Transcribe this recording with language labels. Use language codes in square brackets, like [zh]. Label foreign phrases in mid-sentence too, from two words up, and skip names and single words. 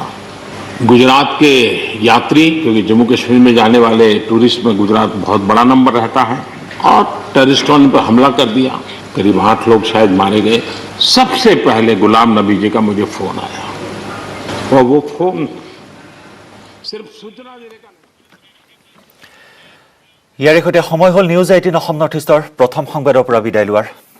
[hi] गुजरात के यात्री, क्योंकि जम्मू कश्मीर में जाने वाले टूरिस्ट में गुजरात बहुत बड़ा नंबर रहता है, और टेररिस्टों ने पर हमला कर दिया, करीब 8 लोग शायद मारे गए। सबसे पहले गुलाम नबी जी का मुझे फोन आया, और वो फोन सिर्फ सूचना देने का। [as] ইয়াৰে সৈতে সময় হ'ল নিউজ 18 অসম নৰ্থ ইষ্টৰ প্ৰথম সংবাদৰ পৰা বিদায় লোৱাৰ।